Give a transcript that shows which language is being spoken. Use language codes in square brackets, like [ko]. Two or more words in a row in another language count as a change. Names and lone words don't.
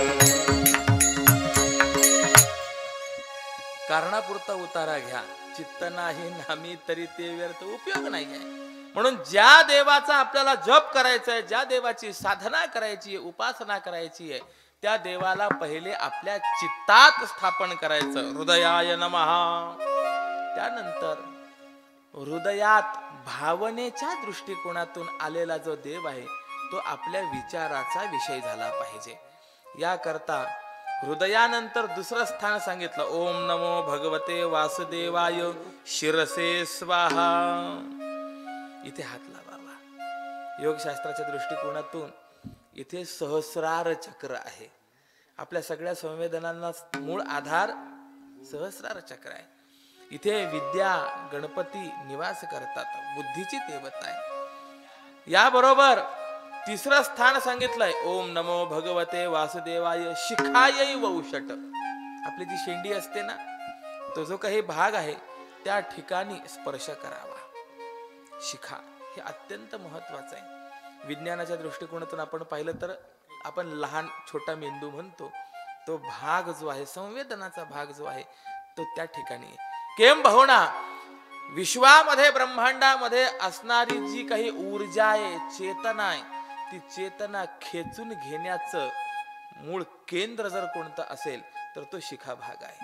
[mr] कारणापुरता उतारा घ्या. चित्त नाही नामी तरी ते व्यर्थ. उपयोग नाही आहे. म्हणून ज्या देवाचा आपल्याला जप करायचा आहे, ज्या देवाची साधना करायची आहे, उपासना करायची आहे, त्या देवाला पहिले आपल्या चित्तात स्थापन करायचं. [sa] हृदयाय नमः. [mr] त्यानंतर हृदयात भावनेच्या दृष्टिकोनातून आलेला जो देव आहे तो आपल्या विचाराचा विषय झाला पाहिजे. याकरता हृदयानंतर दुसरं स्थान सांगितलं. [sa] ओम नमो भगवते वासुदेवाय शिरसे स्वाहा. [mr] इथे हात लावावा. योगशास्त्राच्या दृष्टिकोनातून इथे सहस्रार चक्र आहे. आपल्या सगळ्या संवेदनांना मूळ आधार सहस्रार चक्र आहे. इथे विद्या गणपती निवास करतात. बुद्धीची देवता आहे. याबरोबर तिसरं स्थान सांगितलंय. [sa] ओम नमो भगवते वासुदेवाय शिखायै वौषट. [mr] आपली जी शेंडी असते ना, तो जो काही भाग आहे त्या ठिकाणी स्पर्श करावा. शिखा हे अत्यंत महत्वाचं आहे. विज्ञानाच्या दृष्टिकोनातून आपण पाहिलं तर आपण लहान छोटा मेंदू म्हणतो, तो भाग जो आहे संवेदनाचा भाग जो आहे तो त्या ठिकाणी केम बहुणा विश्वामध्ये ब्रह्मांडामध्ये असणारी जी काही ऊर्जा आहे, चेतना आहे, ती चेतना खेचून घेण्याचं मूळ केंद्र जर कोणतं असेल तर तो शिखा भाग आहे.